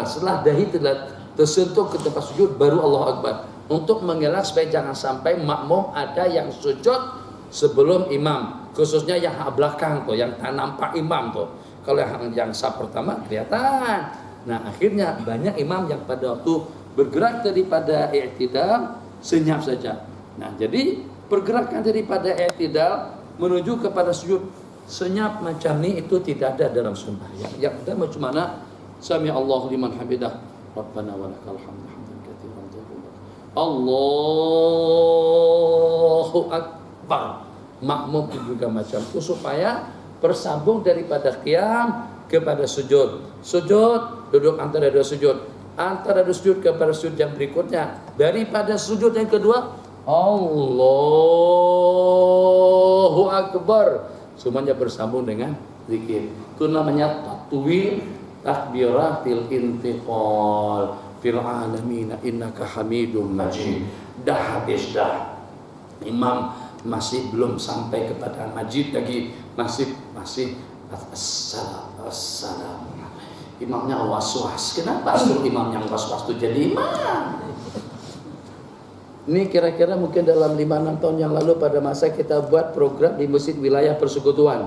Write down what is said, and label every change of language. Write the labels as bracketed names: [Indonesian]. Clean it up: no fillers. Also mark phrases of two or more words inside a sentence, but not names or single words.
[Malay] Setelah dahi tersentuh ke tempat sujud, baru [Arabic] الله أكبر. [Malay] Untuk mengelak supaya jangan sampai makmum ada yang sujud sebelum imam. Khususnya yang belakang tuh, yang tak nampak imam tuh. Kalau yang saf pertama kelihatan. Nah, akhirnya banyak imam yang pada waktu bergerak daripada i'tidal senyap saja. Nah, jadi pergerakan daripada i'tidal menuju kepada sujud senyap macam ni itu tidak ada dalam sembahyang. Yang ada macam mana? [Arabic] سمع الله لمن حمده. ربنا ولك الحمد حمدا كثيرا طيبا. الله أكبر. [Malay] Makmum juga macam itu supaya bersambung daripada qiyam kepada sujud. Sujud, duduk antara dua sujud. Antara dua sujud kepada sujud yang berikutnya. Daripada sujud yang kedua, [Arabic] الله أكبر. [Malay] Semuanya bersambung dengan zikir. Itu namanya [Arabic] تطويل تكبيرات الانتقال في العالمين إنك حميد مجيد. [Malay] Dah habis dah. Imam masih belum sampai kepada majid lagi, masih assalam. Imamnya was-was. Kenapa suruh imam yang was-was itu jadi imam? Ini kira-kira mungkin dalam 5-6 tahun yang lalu pada masa kita buat program di Masjid Wilayah Persekutuan.